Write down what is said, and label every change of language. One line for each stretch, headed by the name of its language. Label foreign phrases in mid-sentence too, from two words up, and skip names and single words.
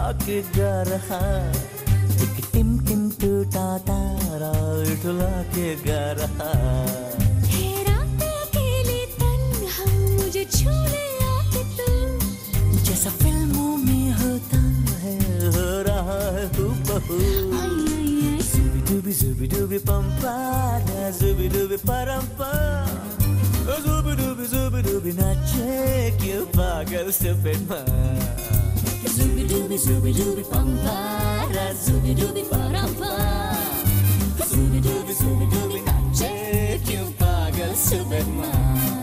Hindi: के गा रहा, एक टिम टिम टूटा तारा उठला के गा रहा. हे रात अकेली तन्हा मुझे छूने आके तू, जैसा फिल्मों में होता है हो रहा है हूबहू. Zooby dooby pampara, zooby dooby param pam, Zooby dooby nache क्यों पागल
English: stupid man.
Hindi: Zooby dooby pampara, zooby dooby param pam, Zooby dooby nache क्यों पागल
English: stupid man.